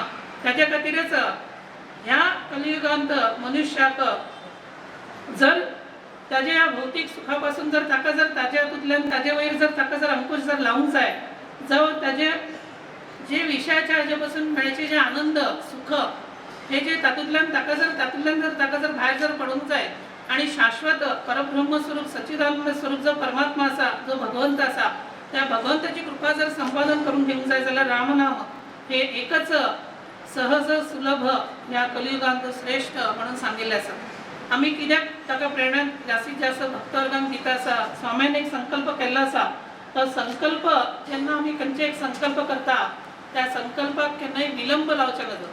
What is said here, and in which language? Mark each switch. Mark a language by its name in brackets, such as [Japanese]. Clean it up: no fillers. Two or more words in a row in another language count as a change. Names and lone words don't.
[Konkani] त्याच्या खातीरच ह्या कलियुगांत मनुष्याक जर ताच्या ह्या भौतिक सुखापासून जर ताका जर ताच्या हातूंतल्यान ताजे वयर जर ताका जर अंकुश जर लावूंक जाय जावं ताजे जे विषयाच्या हाजे पासून मेळचे जे आनंद सुख हे जे तातूंतल्यान ताका जर भायर जर पडूंक जाय आणि शाश्वत परब्रह्म स्वरूप सच्चिदानंद स्वरूप जो परमात्मा आसा जो भगवंत आसा त्या भगवंताची कृपा जर संपादन करून घेवंक जाय जाल्यार रामनाम हे एकच सहज सुलभ ह्या कलियुगांत श्रेष्ठ म्हणून सांगिल्लें आसा. आमी कित्याक ताका प्रेरणा जास्तीत जास्त भक्तवर्गांक दिता आसा. स्वामीन एक संकल्प केल्लो आसा. तो संकल्प जेन्ना आमी खंयचे एक संकल्प करता त्या संकल्पाक केन्नाय विलंब लावचे नजो.